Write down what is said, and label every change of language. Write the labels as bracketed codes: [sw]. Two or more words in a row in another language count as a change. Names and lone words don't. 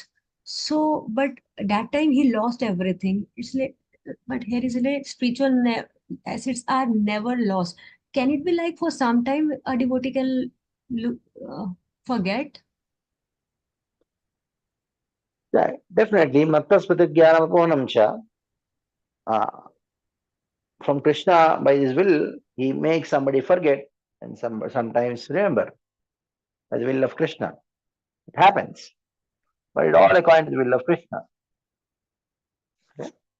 [en] So, but that time he lost everything. It's like, but here is like spiritual assets are never lost. Can it be like for some time a devotee can forget? Yeah, definitely. [sa] Mattasmati Jnanaponam cha. [en] From Krishna, by his will, he makes somebody forget and sometimes remember. By the will of Krishna. It happens. But it all according to the will of Krishna. Okay?